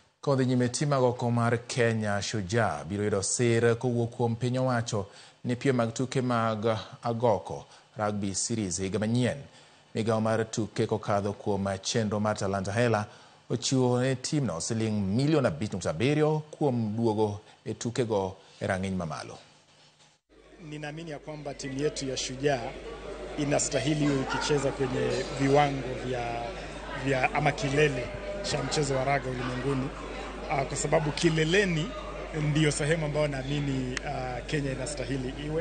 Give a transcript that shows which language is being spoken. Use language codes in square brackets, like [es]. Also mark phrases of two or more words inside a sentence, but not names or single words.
[luo] Kodhi nyime timago komar Kenya Shujaa biro yudo sir kowuok kuom piny owacho ni piem mag tuke mag agoko [en] rugby series [luo] higa manyien. Migawo mar tuke kokadho kuom chenro mar Talanta Hela ochiwo ne timno $5.7 kuom duogo e tukego e rang'iny mamalo. [sw] Ninaamini ya kwamba timu yetu ya Shujaa inastahili iwe ikicheza kwenye viwango vya ama kilele cha mchezo wa raga ulimwenguni, kwa sababu kileleni ndiyo sehemu ambayo naamini Kenya inastahili iwe.